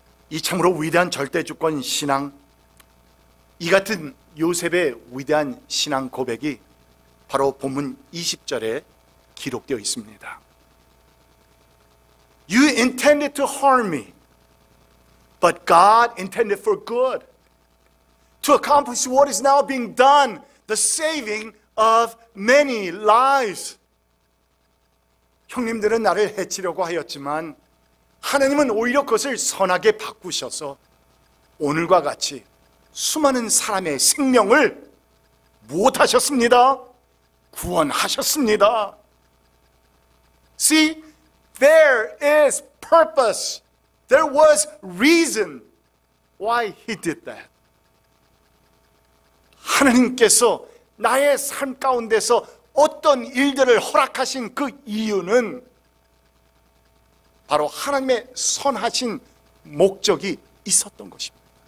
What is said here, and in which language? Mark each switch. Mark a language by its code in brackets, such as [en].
[ko] 이 참으로 위대한 절대주권 신앙, 이 같은 요셉의 위대한 신앙 고백이 바로 본문 20절에 기록되어 있습니다. [en] You intended to harm me, but God intended for good, to accomplish what is now being done, the saving of many lives. [ko] 형님들은 나를 해치려고 하였지만 하나님은 오히려 그것을 선하게 바꾸셔서 오늘과 같이 수많은 사람의 생명을 무엇하셨습니다? 구원하셨습니다. [en] See, there is purpose. There was reason why he did that. [ko] 하나님께서 나의 삶 가운데서 어떤 일들을 허락하신 그 이유는 바로 하나님의 선하신 목적이 있었던 것입니다.